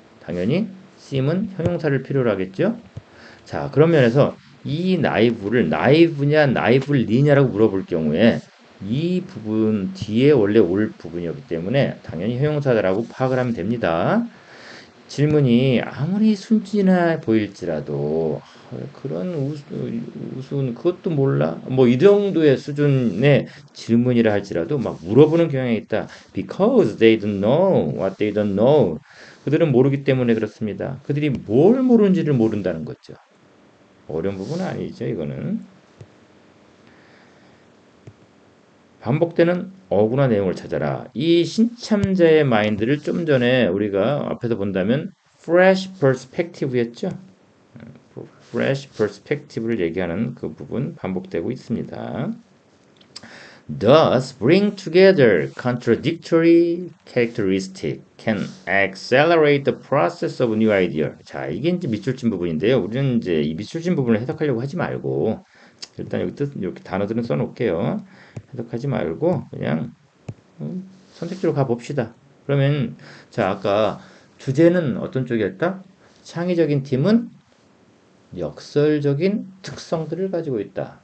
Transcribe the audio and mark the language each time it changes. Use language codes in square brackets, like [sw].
[ko] 당연히 seem은 형용사를 필요로 하겠죠? 자, 그런 면에서 이 나이브를 나이브냐 나이블리냐라고 물어볼 경우에 이 부분 뒤에 원래 올 부분이었기 때문에 당연히 형용사다라고 파악을 하면 됩니다. 질문이 아무리 순진해 보일지라도 그런 우스운 그것도 몰라 뭐 이 정도의 수준의 질문이라 할지라도 막 물어보는 경향이 있다. [en] Because they don't know what they don't know. [ko] 그들은 모르기 때문에 그렇습니다. 그들이 뭘 모르는지를 모른다는 거죠. 어려운 부분은 아니죠, 이거는. 반복되는 어구나 내용을 찾아라. 이 신참자의 마인드를 좀 전에 우리가 앞에서 본다면 fresh perspective였죠. fresh perspective를 얘기하는 그 부분 반복되고 있습니다. [en] Thus, bring together contradictory characteristics can accelerate the process of new idea. [ko] 자, 이게 이제 밑줄친 부분인데요. 우리는 이제 이 밑줄친 부분을 해석하려고 하지 말고 일단 여기 이렇게 단어들은 써놓을게요. 해석하지 말고 그냥 선택지로 가봅시다. 그러면 자 아까 주제는 어떤 쪽이었다? 창의적인 팀은 역설적인 특성들을 가지고 있다.